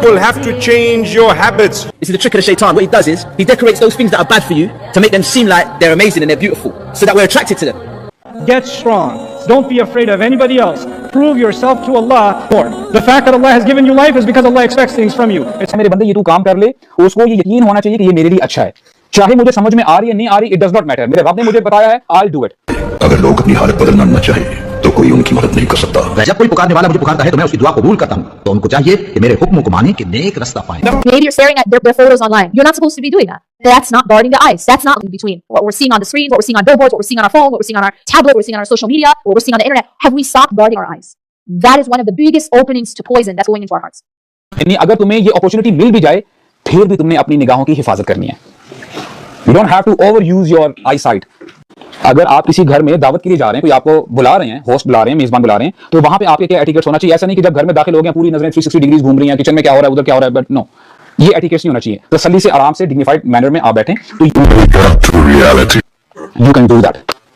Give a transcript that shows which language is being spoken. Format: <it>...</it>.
<en>You'll have to change your habits. You see, the trick of the shaitan, what he does is, he decorates those things that are bad for you to make them seem like they're amazing and they're beautiful, so that we're attracted to them. Get strong. Don't be afraid of anybody else. Prove yourself to Allah more. The fact that Allah has given you life is because Allah expects things from you.</en> <hi>It's मेरे बंदे ये तू काम कर ले, उसको ये यकीन होना चाहिए कि ये मेरे लिए अच्छा है, चाहे मुझे समझ में आ रही है नहीं आ रही,</hi> <en>it does not matter.</en> <hi>मेरे रब ने मुझे बताया है,</hi> <en>I'll do it.</en> <hi>अगर लोग अपनी हालत बदलना न चाहे तो कोई उनकी मदद नहीं कर सकता. जब कोई पुकारने वाला मुझे पुकारता है तो मैं उसकी दुआ कबूल करता हूँ. तो उनको चाहिए कि मेरे हुक्म को माने कि नेक रास्ता पाएं.</hi> <en>Maybe you're staring at their photos online. You're not supposed to be doing that. That's not guarding the eyes. That's not between what we're seeing on the screen, what we're seeing on billboards, what we're seeing on our phone, what we're seeing on our tablet, what we're seeing on our social media, what we're seeing on the internet. Have we stopped guarding our eyes? That is one of the biggest openings to poison that's going into our hearts.</en> <hi>अगर तुम्हें ये opportunity मिल भी जाए, फिर भी तुमने अपनी निगाहों की हिफाजत करनी है.</hi> <en>You don't have to overuse your eyesight.</en> <hi>अगर आप किसी घर में दावत के लिए जा रहे हैं, कोई आपको बुला रहे हैं, होस्ट बुला रहे हैं, मेजबान बुला रहे हैं, तो वहां पे आपके क्या एटिकेट्स होना चाहिए. ऐसा नहीं कि जब घर में दाखिल हो गए पूरी नजरें 360 डिग्रीज घूम रही हैं, किचन में क्या हो रहा है, उधर क्या हो रहा है,</hi> <en>but no,</en> <hi>ये एटिकेट्स नहीं होना चाहिए. तसल्ली से आराम से डिग्निफाइड मैनर में आप बैठें, तो</hi> <en>You can do that.</en>